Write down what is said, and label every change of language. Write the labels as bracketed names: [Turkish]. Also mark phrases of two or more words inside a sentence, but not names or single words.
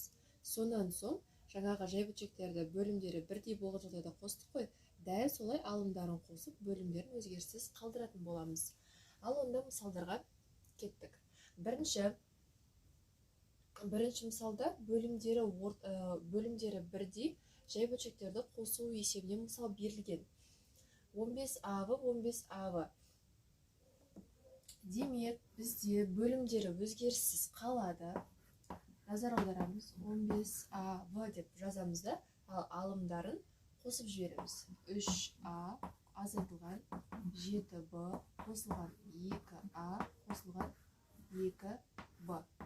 [Kazakh] Сонан соң жаңағы жай бөлшектерді бөлімдері бірдей болған жағдайда қостық қой, дәл солай алымдарын қосып бөлімдерін өзгеріссіз қалдыратын боламыз. Ал онда мысалдарға кеттік. Бірінші мысалда бөлімдері бірдей жай бөлшектерді қосу есебінен мысал берілген. 15А-вы, 15А-вы. Демек, бізде бөлімдері өзгеріссіз қалады. Назар аударамыз. 15А-вы деп жазамыз да, ал алымдарын қосып жібереміз. 3А азайтылған 7Б қосылған 2А қосылған 2Б.